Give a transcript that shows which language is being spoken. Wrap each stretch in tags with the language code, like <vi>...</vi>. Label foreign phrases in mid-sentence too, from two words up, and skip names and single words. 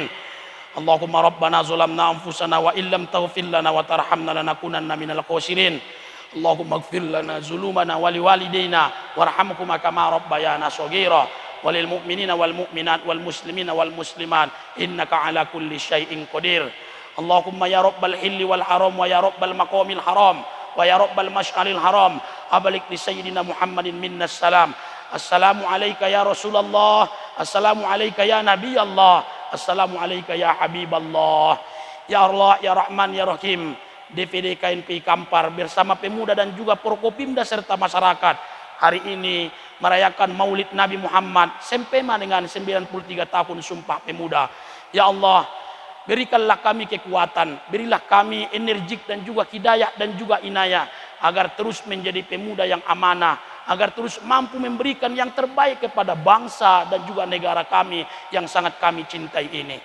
<ar>اللهم ربنا ظلمنا أنفسنا وإن لم تغفر لنا وترحمنا لنكونن من الخاسرين. اللهم اغفر لنا ظلمنا ولوالدينا وارحمهما كما ربيانا صغيرا وللمؤمنين والمؤمنات والمسلمين والمسلمات إنك على كل شيء قدير. اللهم يا رب الحل والحرام ويا رب المقام الحرام ويا رب المشعر الحرام أبلغ لسيدنا محمد منا السلام. السلام عليك يا رسول الله، السلام عليك يا نبي الله، السلام عليك يا حبيب الله. يا الله، يا رحمن، يا رحيم,</ar> <id>DPD KNPI Kampar bersama pemuda dan juga Forkopimda serta masyarakat hari ini merayakan Maulid Nabi Muhammad sempema dengan 93 tahun Sumpah Pemuda. Ya Allah, berikanlah kami kekuatan, berilah kami energik dan juga hidayah dan juga inayah agar terus menjadi pemuda yang amanah, agar terus mampu memberikan yang terbaik kepada bangsa dan juga negara kami yang sangat kami cintai ini.</id>